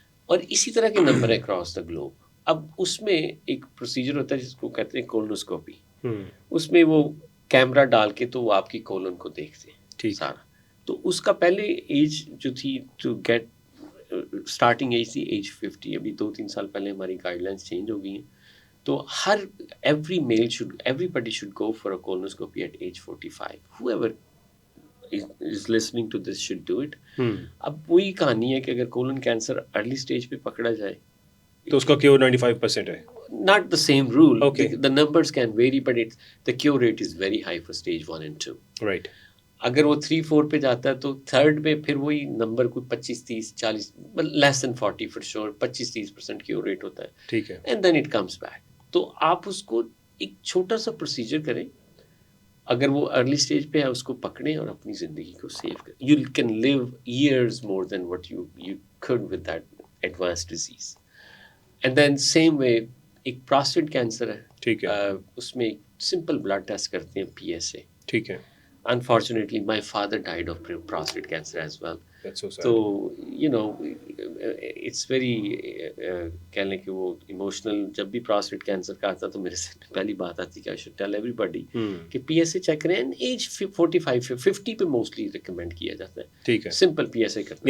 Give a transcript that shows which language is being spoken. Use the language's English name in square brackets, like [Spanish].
[Urdu] اور اسی طرح کے نمبر ہے [English] Across the globe. [Urdu] اب اس میں ایک پروسیجر ہوتا ہے جس کو کہتے ہیں کولنوسکوپی. اس میں وہ کیمرہ ڈال کے تو وہ آپ کی کولن کو دیکھتے ہیں سارا. تو اس کا پہلے ایج جو تھی [English] to get starting age [Urdu] تھی ایج 50. ابھی 2-3 سال پہلے ہماری گائیڈ لائنس چینج ہو گئی ہیں. تو [English] everybody should go for a colonoscopy at age 45. Whoever is listening to this should do it. [Urdu] اب وہی کہانی ہے کہ اگر کولن کینسر ارلی سٹیج پہ پکڑا جائے تو اس کا کیور 95% ہے. [English] Not the same rule. Okay. The numbers can vary, but the cure rate is very high for stage 1 and 2. Right. [Urdu] اگر وہ 3-4 پہ جاتا ہے تو تھرڈ پہ پھر وہی نمبر کوئی 25-30-40 [English] less than [Urdu] 40 [English] for sure [Urdu] 25-30% کیور ریٹ ہوتا ہے. ٹھیک ہے. [English] And then it comes back. [Urdu] تو آپ اس کو ایک چھوٹا سا پروسیجر کریں, اگر وہ ارلی اسٹیج پہ ہے اس کو پکڑیں اور اپنی زندگی کو سیو کریں. [English] You can live years more than what you could with that advance disease. And then same way ایک prostate cancer ہے. [Urdu] ٹھیک ہے. اس میں ایک سمپل بلڈ ٹیسٹ کرتے ہیں PSA. ٹھیک ہے. [English] Unfortunately, my father died of prostate cancer as well. That's so sad. So, you know, it's very [Urdu] کہہ لیں کہ وہ ایموشنل. جب بھی prostate cancer کا آتا تو میرے سے پہلی بات آتی کہ [English] I should tell everybody [Urdu] کہ PSA چیک کریں. ایج 45-50 پہ موسٹلی ریکمینڈ کیا جاتا ہے. ٹھیک ہے. سمپل PSA کرنا.